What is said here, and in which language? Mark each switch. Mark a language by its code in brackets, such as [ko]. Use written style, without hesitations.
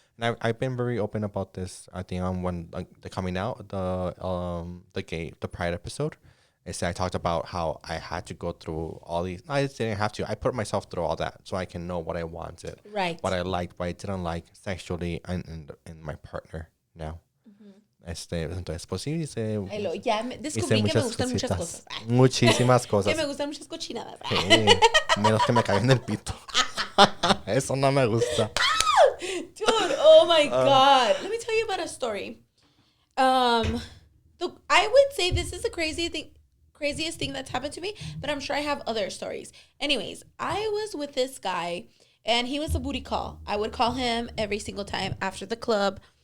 [en] And I've been very open about this. I think on when the coming out the Pride episode. I talked about how I had to go through all these. I just didn't have to. I put myself through all that so I can know what I wanted, right? What I liked, what I didn't like sexually, and my partner now. [es] Entonces, pues sí, ya descubrí que me gustan muchas cosas. Muchísimas cosas. Que me gustan muchas cochinadas. Menos que me caigan el pito. Eso no me gusta. [en] Dude, oh my God. Let me tell you about a story. I would say this is the craziest thing that's happened to me, but I'm sure I have other stories. Anyways, I was with this guy, and he was a booty call. I would call him every single time after the club.